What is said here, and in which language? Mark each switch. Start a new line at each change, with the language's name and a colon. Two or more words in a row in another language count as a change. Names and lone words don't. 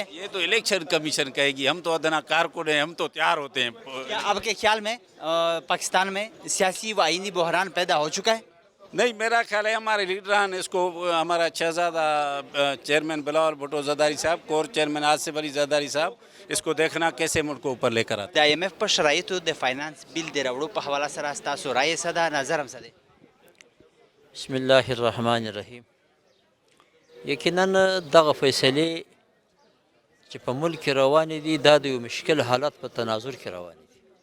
Urdu: یہ تو الیکشن کمیشن کہے گی، ہم تو ادنا کارکن ہیں، ہم تو تیار ہوتے ہیں. کیا آپ کے خیال میں پاکستان میں سیاسی و آئینی بحران پیدا ہو چکا ہے؟ نہیں، میرا خیال ہے ہمارے لیڈران اس کو، ہمارا شہزادہ چیئرمین بلاول بھٹو زرداری صاحب، کور چیئرمین آصف علی زرداری صاحب، اس کو دیکھنا کیسے ملک کو اوپر لے کر آتے.
Pashto: د IMF پر شرایطو د فائنانس بل د راوړو په حواله سره ستاسو رایې څه ده، نظر هم څه دی؟
Arabic: بسم الله الرحمن الرحیم.
Pashto: یقینا دغه فیصلې چې په ملک کې روانې دي دا د یو مشکل حالت په تناظر کې روانې دي.